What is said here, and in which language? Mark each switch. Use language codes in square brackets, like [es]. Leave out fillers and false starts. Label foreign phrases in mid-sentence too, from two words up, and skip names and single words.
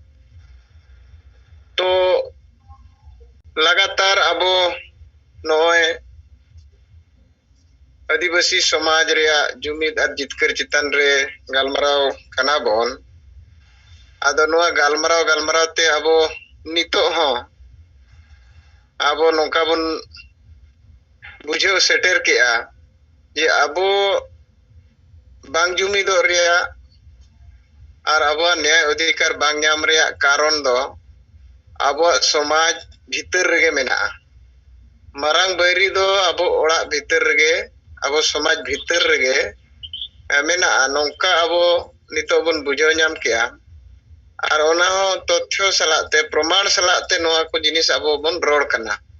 [sat] तो लगातार अबो नोए आदिवासी समाज रे जुमिद और जितकर चितान रे गालमाराव कना बोन आदो नोआ गालमाराव ते अबो नितो हो अबो नोका बन बुझे सेटर के जे अबो बांग जुमिदो रिया और अबो न्याय अधिकार बांग नाम रिया कारण दो अबो समाज भीतर रगे मेना मारांग बैरी दो अबो ओड़ा भीतर रगे अबो समाज भीतर रगे मेना नोंका अबो नितो बन बुझो नाम किया और ओना हो तथ्य सलाते प्रमाण सलाते नोआ को जिनिस अबो बन रोड कना